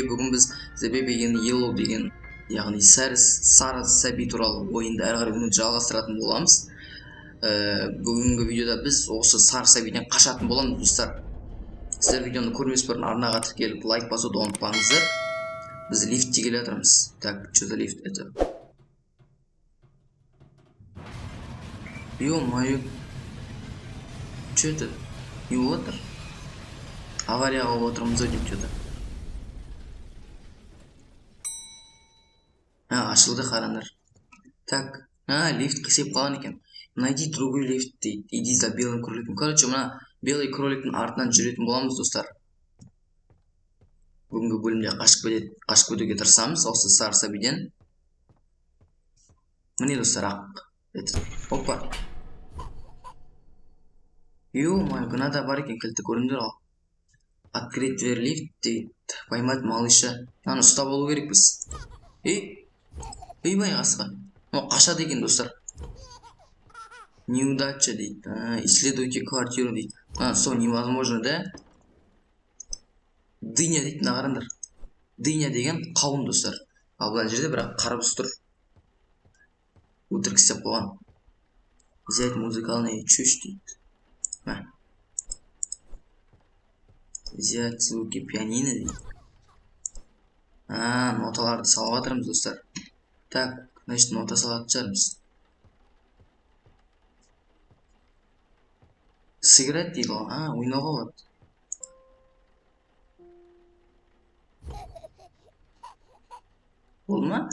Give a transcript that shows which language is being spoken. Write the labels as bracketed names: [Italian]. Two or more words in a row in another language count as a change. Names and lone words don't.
[Kazakh] Бүгін біз The Baby in Yellow деген, яғни сары сәби туралы ойынды әрі қарай оны жалғастыратын боламыз. Бүгінгі видеода біз осы сары сәбиден қашатын боламыз достар. Сіздер видеоны көрмес бұрын арнаға тіркеліп лайк басуды ұмытпаңыздар. Біз лифтте келе жатырмыз. [Russian] Так, что за лифт это? Ё-моё. Что это? [Kazakh] Не болып жатыр? Аварияға болып отырмыз ау деп что-то. Ашылды, қараңдар. Так, лифт қисеп қалған екен. [Russian] Найди другой лифт [Kazakh] дейді. [Russian] Иди за белым кроликом. [Kazakh] Короче, мына [Russian] белый кроликтің [Kazakh] артынан жүретін боламыз достар. Бүгінгі бөлімде қашып кетуге тырысамыз осы сары сәбиден. Міне достар, ақ. Опа. Ё-моё, граната бар екен, кілті көріңдер ғой. [Russian] Открыть дверь лифт [Kazakh] дейді. [Russian] Поймать малыша. [Kazakh] Мынаны ұстап алу керекпіз. Бай қасқа. Қашады екен достар. Неудача дейді. [Russian] Исследуйте квартиру [Kazakh] дейді. [Russian] Что, невозможно, [Kazakh] да? Дыня дейді, қараңдар. Дыня деген қауын достар. Ал бұл жерде бірақ қарбыз тұр. Өтірік істеп қойған. [Russian] Взять музыкальный чушь [Kazakh] дейді. [Russian] Взять звуки пианино [Kazakh] дейді. Ноталарды салып жатырмыз достар. [Russian] Так, значит, [Kazakh] нота салатын шығармыз. Сыграть дейді ғой. Ойнауға болады. Болды ма?